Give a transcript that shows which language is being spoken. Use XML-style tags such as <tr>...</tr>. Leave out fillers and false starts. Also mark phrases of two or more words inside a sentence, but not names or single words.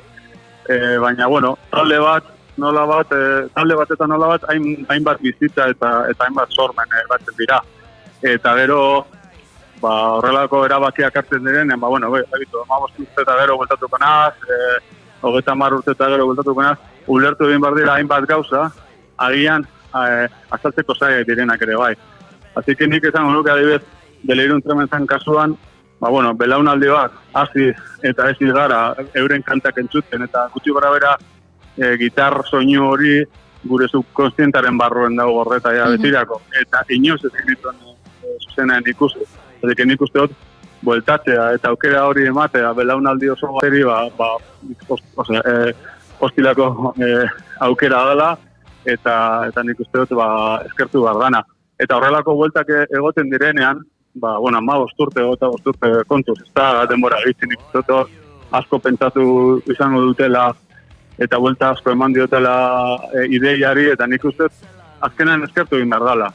<eu>Baina, talde bat eta nola bat, hainbat bizitza eta hainbat sormen batzen dira. Eta gero, horrelako erabakiak hartzen diren, 15 urte eta gero bueltatuko naz, 30 urte eta gero bueltatuko naz, ulertu egin behar dira hainbat gauza, agian azaltzeko zaiak direnak ere bai.</eu> <es>Así que</es> <eu>nik esango nuke adibidez Delirium Tremensen kasuan, belaunaldi bat hasi eta ez gara euren kantak entzuten, eta gutxi gora bera gitar soinu hori gure subkonstientaren barruen dago horreta betirako, eta inoz ez egiten zuzenean ikusi.</eu> <es>Así que</es> <eu>nik uste dut bueltatzea eta aukera hori ematea belaunaldi oso bateri hostilako aukera dela, eta nik uste dut eskertu behar dana. Eta horrelako bueltak egoten direnean, 15 urte kontuz, ez da denbora egiten nik uste dut asko pentsatu izango dutela, eta buelta asko eman diotela ideiari, eta nik uste dut azkenean eskertu egin behar dela.</eu>